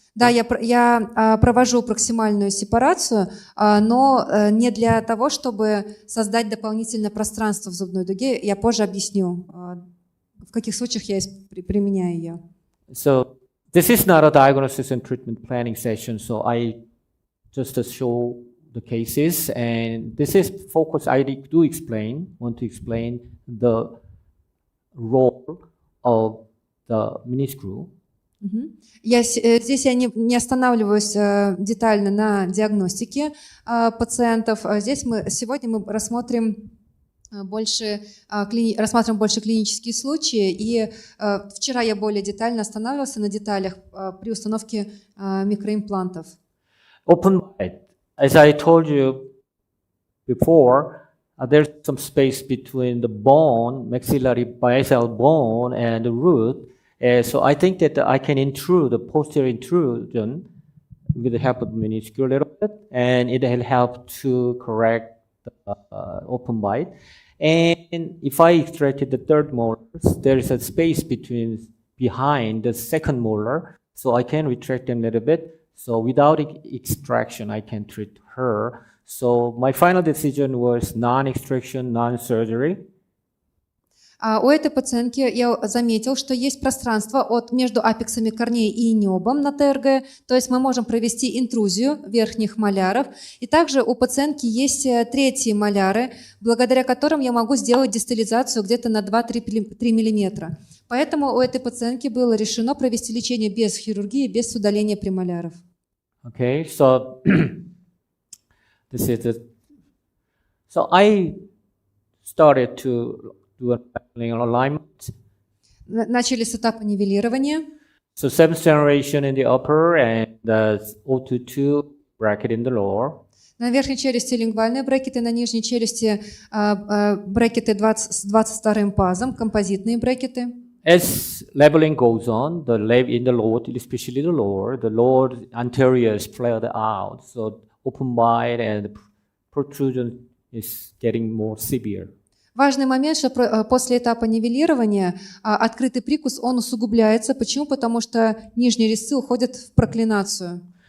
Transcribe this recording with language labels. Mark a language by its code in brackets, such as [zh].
[ru] Да, я провожу проксимальную сепарацию, но не для того, чтобы создать дополнительное пространство в зубной дуге. Я позже объясню, в каких случаях я применяю ее. [en] So this is not a diagnosis and treatment planning session, so I just show the cases, and this is focus. I want to explain the role of the mini screw. [ru] Здесь я не останавливаюсь детально на диагностике пациентов. Сегодня мы рассмотрим больше клинические случаи, и вчера я более детально останавливался на деталях при установке микроимплантов. [en] Open bite. As I told you before, there's some space between the bone, maxillary basal bone, and the root. So I think that I can intrude the posterior intrusion with the help of the minuscule a little bit, and it will help to correct the open bite. And if I extracted the third molar, there is a space behind the second molar, so I can retract them a little bit. So without extraction, I can treat her. So my final decision was non-extraction, non-surgery. [ru] У этой пациентки я заметил, что есть пространство между апексами корней и небом на ТРГ, то есть мы можем провести интрузию верхних маляров. И также у пациентки есть третьи маляры, благодаря которым я могу сделать дистализацию где-то на 2-3 мм. Поэтому у этой пациентки было решено провести лечение без хирургии, без удаления премоляров. [en] Okay, so this is it. So I started to do a alignment. [ru] Начали с этапа нивелирования. [en] So 7th generation in the upper and the 022 bracket in the lower. [ru] На верхней челюсти лингвальные брекеты, на нижней челюсти брекеты с 22-м пазом, композитные брекеты. [en] As leveling goes on, in the lower, especially the lower anterior is flared out, so open bite and protrusion is getting more severe. [ru] Важный момент, что после этапа нивелирования открытый прикус, он усугубляется. Почему? Потому что нижние резцы уходят в проклинацию.